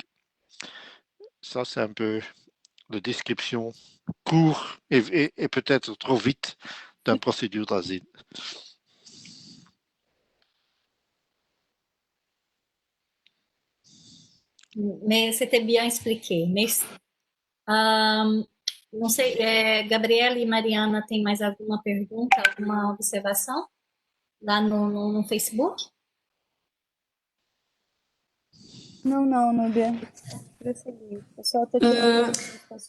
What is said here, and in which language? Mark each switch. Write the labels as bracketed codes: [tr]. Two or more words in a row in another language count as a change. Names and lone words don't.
[fr] Ça, c'est un peu la description courte et peut-être trop vite d'une procédure d'asile. Mais c'était bien expliqué. Merci. [pt] Não sei, Gabriela e Mariana, tem mais alguma pergunta, alguma observação lá no Facebook? Não, não, Núbia. Prosseguir. Eu só tô tirando as